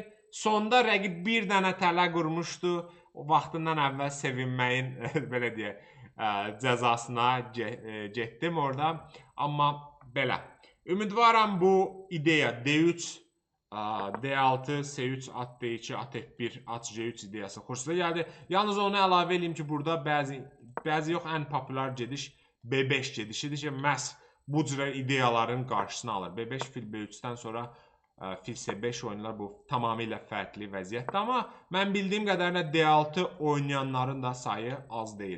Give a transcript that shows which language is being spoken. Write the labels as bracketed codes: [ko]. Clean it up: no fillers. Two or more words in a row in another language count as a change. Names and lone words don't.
[az] Sonda rəqib bir dənə tələ qurmuşdu. Vaxtından əvvəl sevinməyin, belə deyək, cəzasına getdim orada. Amma belə. Ümidvaram bu ideya D3 D6, S3, at D2, at F1, at G3 ideyası xoşunuza gəldi. Yalnız onu əlavə edeyim ki, burada bəzi yox, ən populyar gediş B5 gedişidir ki, məhz bu cürə ideyaların qarşısını alır. B5 fil B3-dən sonra fil C5 oyunlar bu tamamilə fərqli vəziyyətdir. Amma mən bildiyim qədərilə D6 oynayanların da sayı az deyil.